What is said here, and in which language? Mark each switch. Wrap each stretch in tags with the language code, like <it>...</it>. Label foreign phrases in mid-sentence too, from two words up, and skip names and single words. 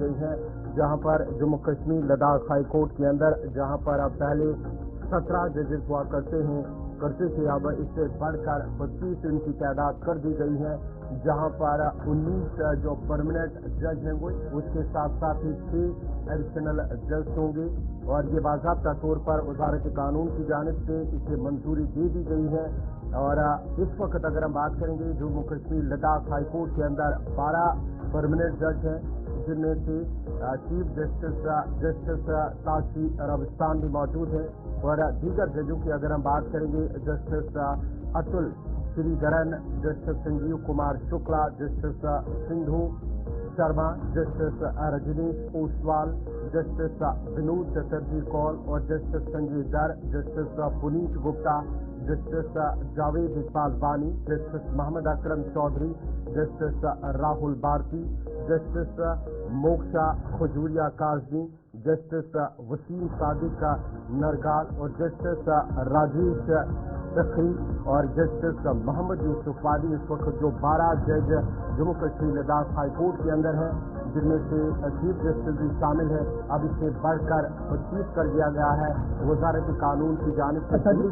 <ur>گئی ہے، جہاں پر جموں کشمیر لداخ ہائی کورٹ کے اندر جہاں پر اب پہلے 17 ججز ہوا کرتے تھے، اب اس سے بڑھ کر 25 ان کی تعداد کر دی گئی ہے، جہاں پر 19 جو</ur> <en>permanent judge</en> <ur>ہیں وہ اس کے ساتھ ساتھ ہی 6</ur> <en>additional judge</en> <ur>ہوں گے، اور یہ باضابطہ طور پر وزارت قانون کی جانب سے اسے منظوری دے دی گئی ہے۔ اور اس وقت اگر ہم بات کریں گے جموں کشمیر لداخ ہائی کورٹ کے اندر 12</ur> <en>permanent judge</en> <ur>ہیں، جن میں سے</ur> <en>Chief Justice</en> <ur>تاسی رابستان بھی موجود ہیں، اور دیگر ججوں کی اگر ہم بات کریں گے جسٹس اتل شری دھرن، جسٹس سنجیو کمار شکلا، جسٹس سندھو شرما، جسٹس رجنیش اوسوال، جسٹس ونود چٹرجی کول، اور جسٹس سنجے در، جسٹس پنیت گپتا، جسٹس جاوید اقبال وانی، جسٹس محمد اکرم چودھری، جسٹس راہل بھارتی، جسٹس موکشا کھجوریا کاظمی، جسٹس وسیم صادق نرگال، اور جسٹس راجیش سکری اور جسٹس محمد یوسف وادی، اس وقت جو 12 جج جموں کشمیر لداخ ہائی کورٹ کے اندر ہیں، جن میں سے</ur> <en>Chief Justice</en> <ur>بھی شامل ہے، اب اس سے بڑھ کر 25 کر دیا گیا ہے وزارت قانون کی جانب سے۔</ur>